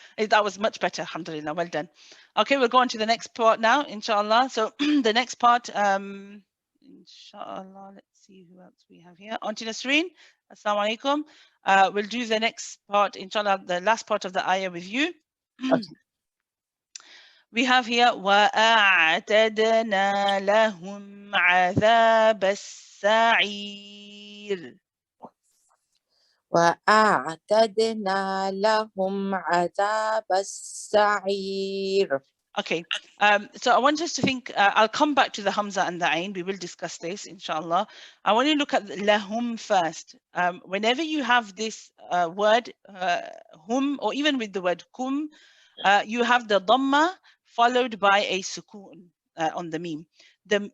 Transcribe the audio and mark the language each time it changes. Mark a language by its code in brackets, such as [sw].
[en] That was much better, alhamdulillah, well done. Okay, we'll go on to the next part now, inshallah. So the next part, inshallah, let's see who else we have here. Auntie Nasreen, assalamu alaikum. We'll do the next part, inshallah, the last part of the ayah with you. We have here, [ar] وَأَعْتَدْنَا لَهُمْ عَذَابَ السَّعِيرِ. وأعتدنا لهم عذاب السعير. [en] Okay, so I want us to think, I'll come back to the Hamza and the Ain, we will discuss this, inshallah. I want you to look at lahum first. Whenever you have this word, hum, or even with the word kum, you have the dhamma followed by a sukoon on the meme.